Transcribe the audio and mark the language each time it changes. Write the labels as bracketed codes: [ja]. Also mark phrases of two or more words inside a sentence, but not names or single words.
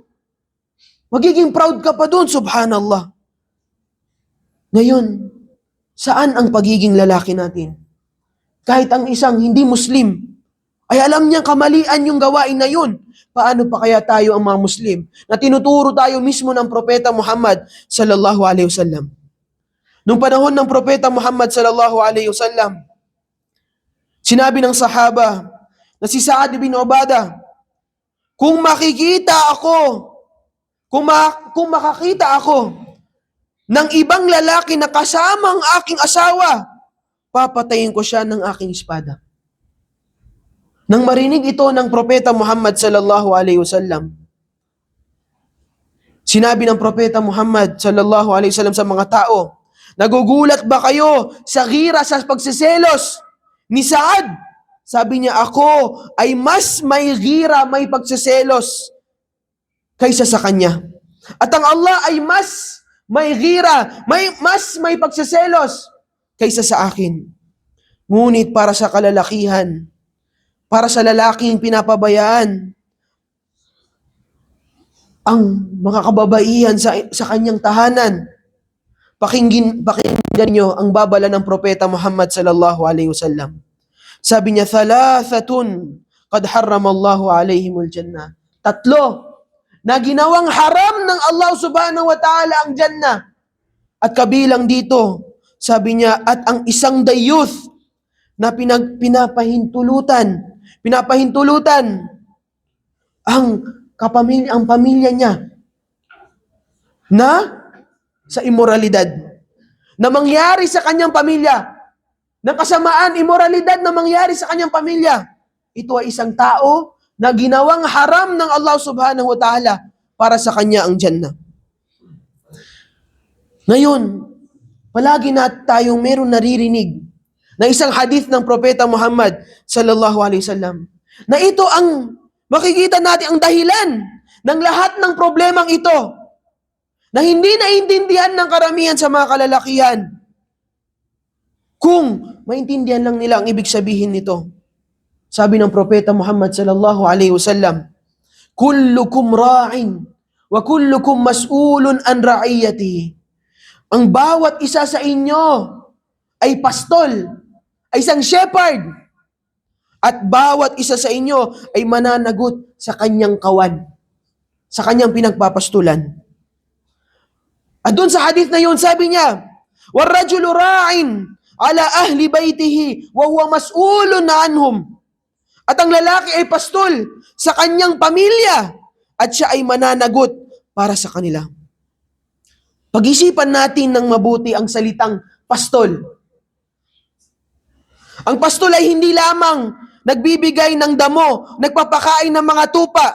[tl] Magiging proud ka pa doon, subhanallah. Ngayon, saan ang pagiging lalaki natin? Kahit ang isang hindi Muslim, ay alam niyang kamalian yung gawain na yun. Paano pa kaya tayo ang mga Muslim na tinuturo tayo mismo ng Propeta Muhammad [ar] صلى الله عليه وسلم? [tl] Nung panahon ng Propeta Muhammad [ar] صلى الله عليه وسلم, [tl] sinabi ng sahaba na si Sa'ad bin Ubadah, kung makakita ako ng ibang lalaki na kasama ang aking asawa, papatayin ko siya ng aking espada. Nang marinig ito ng Propeta Muhammad [ar] صلى الله عليه وسلم, [tl] sinabi ng Propeta Muhammad [ar] صلى الله عليه وسلم [tl] sa mga tao, nagugulat ba kayo sa gira, sa pagsiselos ni Sa'ad? Sabi niya, ako ay mas may gira, may pagsiselos kaysa sa kanya. At ang Allah ay mas may gira, mas may pagsiselos kaysa sa akin. Ngunit para sa kalalakihan, para sa lalaking pinapabayaan ang mga kababaihan sa kanyang tahanan, pakinggan nyo ang babala ng Propeta Muhammad [ar] صلى الله عليه وسلم. [tl] Sabi niya, [ar] ثلاثة قد حرم الله عليهم الجنة. [tl] 3 na ginawang haram ng Allah [ar] سبحانه وتعالى [tl] ang jannah. At kabilang dito, sabi niya, at ang isang dayuth na pinapahintulutan ang pamilya niya na sa immoralidad na mangyari sa kanyang pamilya, ng kasamaan, immoralidad na mangyari sa kanyang pamilya. Ito ay isang tao na ginawang haram ng Allah [ar] سبحانه وتعالى [tl] para sa kanya ang Jannah. Ngayon, palagi na tayong meron naririnig na isang hadith ng Propeta Muhammad [ar] صلى الله عليه وسلم [tl] na ito ang makikita natin ang dahilan ng lahat ng problemang ito na hindi naintindihan ng karamihan sa mga kalalakihan. Kung maintindihan lang nila ang ibig sabihin nito. Sabi ng Propeta [ar] Muhammad صلى الله عليه وسلم كلكم راع وكلكم مسؤول عن رعيته. [tl] Ang bawat isa sa inyo ay pastol, ay isang shepherd, at bawat isa sa inyo ay mananagot sa kanyang kawan, sa kanyang pinagpapastulan. At doon sa hadith na yun, sabi niya, [ar] والرجل راع على أهل بيته وهو مسؤول عنهم. [tl] At ang lalaki ay pastol sa kanyang pamilya at siya ay mananagot para sa kanila. Pag-isipan natin ng mabuti ang salitang pastol. Ang pastol ay hindi lamang nagbibigay ng damo, nagpapakain ng mga tupa.